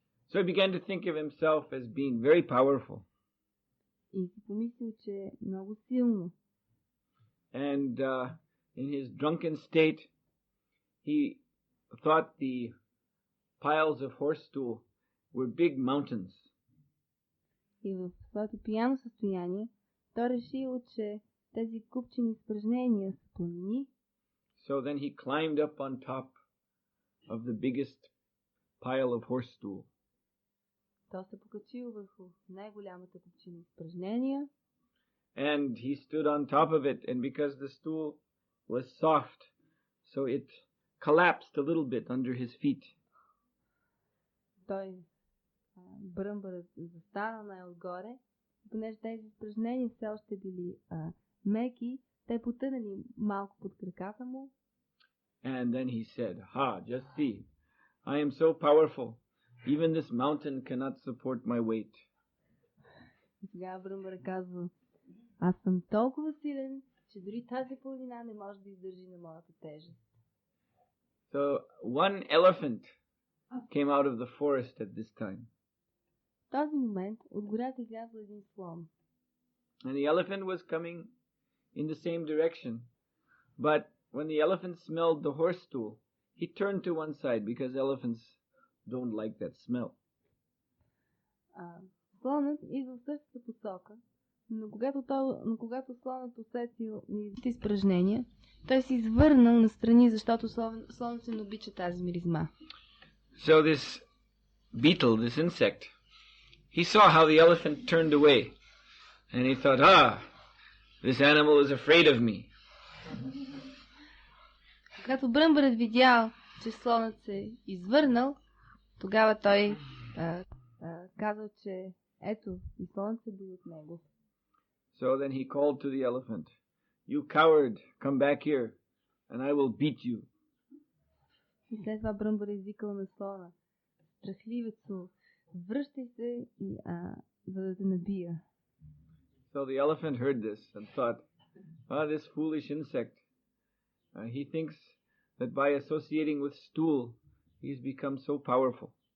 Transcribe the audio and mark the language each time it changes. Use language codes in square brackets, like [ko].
[en] So he began to think of himself as being very powerful. [bg] И си помислил, че е много силно. [en] And in his drunken state, he thought the piles of horse stool were big mountains. [bg] И в своето пияно състояние, той решил, че тези купчени изпражнения са планини. [en] So then he climbed up on top of the biggest pile of horse stool. [bg] Той се покачил върху най-голямата купчина изпражнения. [en] And he stood on top of it, and because the stool was soft, so it collapsed a little bit under his feet. [bg] Той бръмбърът застана най-отгоре, понеже тези изпражнения все още били меки, те потънали малко под краката му. [en] And then he said, just see, I am so powerful, even this mountain cannot support my weight. [bg] И сега бръмбърът казва, аз съм толкова силен, че дори тази планина не може да издържи на моята тежест. [en] So one elephant came out of the forest at this time. [bg] В този момент от гората излязъл един слон. [en] And the elephant was coming in the same direction. But when the elephant smelled the horse stool, he turned to one side because elephants don't like that smell. [bg] Слонът идва в същата посока, но когато слонът усетил изпражнения, той се извърнал настрани, защото слонът се не обича тази миризма. [en] So this beetle, this insect, he saw how the elephant turned away, and he thought, this animal is afraid of me. [bg] Когато бръмбърът видял, че слонът се извърнал, тогава той казал, че ето, и слонът се бои от него. [en] So then he called to the elephant, You coward, come back here, and I will beat you. [bg] И след това Бръмбър извикал на слона: страхливецо, връщай се за да те набия. [en] So the elephant heard this and thought, this foolish insect, he thinks that by associating with stool, he's become so powerful.